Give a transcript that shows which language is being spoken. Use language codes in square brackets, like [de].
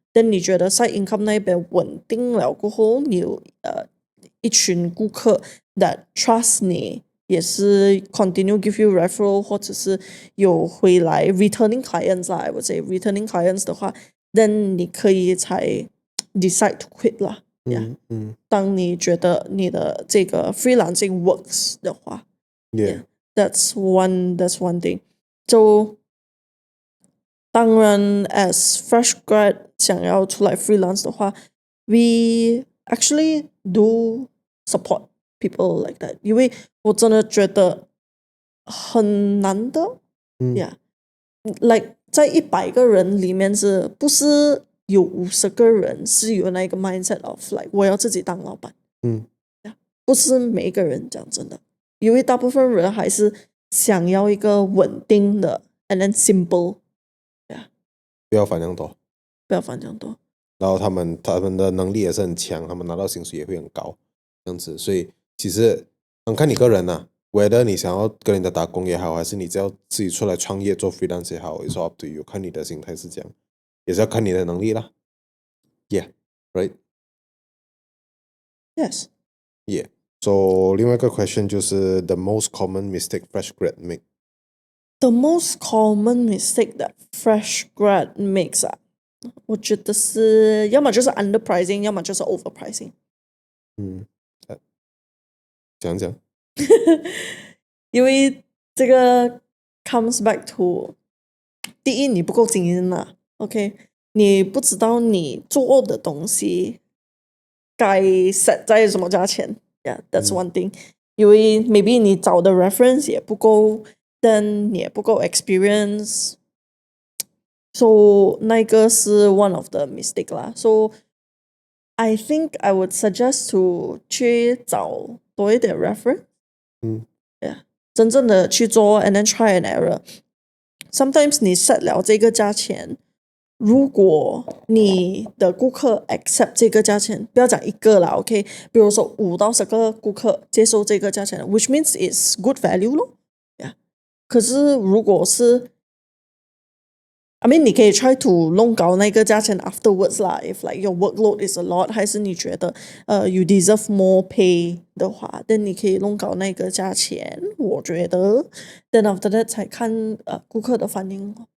[zh] 但你觉得 side income 那边稳定了过后，你有一群顾客 that trust 你，也是 continue give you referral， 或者是有回来 returning clients 啦，我 say returning clients 的话， then 你可以才 decide to quit 啦。当你觉得你的这个 freelancing works 的话 [en] Yeah. that's one thing。就当然 as fresh grad 想要出来 freelance 的话 we actually do support people like that， [zh] 因为我真的觉得很难的。 Yeah， like 在100个人里面是不是有50个人是有那个 mindset of like 我要自己当老板。不是每一个人讲真的，因为大部分人还是想要一个稳定的 and then simple。不要烦这样多，不要烦这样多。然后他们的能力也是很强，他们拿到薪水也会很高，这样子。所以其实很看你个人呐，whether你想要跟人家打工也好，还是你只要自己出来创业做 freelance 也好， [en] it's up to you， [zh] 看你的心态是这样，也是要看你的能力啦。 [en] Yeah, right? Yes. Yeah. So 另外一个 question 就是 the most common mistake fresh grad make. The most common mistake that fresh grad makes 啊， [zh] 我觉得是要么就是 [en] underpricing，要么就是 overpricing。 [zh] 讲讲。因为这个 comes back to 第一，你不够经验啊 OK， 你不知道你做的东西该 set 在什么价钱。 [en] Yeah, that's one thing。 [zh] 因为 maybe 你找的 reference 也不够，但你也不够 experience。 [en] So 那个是 one of the mistake 啦。 So I think I would suggest to [zh] 去找多一点 [en] reference。 Yeah， [zh] 真正的去做 [en] and then try and error。 [zh] Sometimes 你 set 了这个价钱，如果你的顾客 accept 这个价钱，不要讲一个啦 ，OK， 比如说5到10个顾客接受这个价钱 ， [en] which means it's good value [zh] 咯。 Yeah， 可是如果是I mean 你可以 try to 弄高那个价钱 afterwards 啦 [en] if like your workload is a lot， [zh] 还是你觉得 [en] you deserve more pay [zh] 的话， then 你可以弄高那个价钱，我觉得 then after that 才看顾客的反应。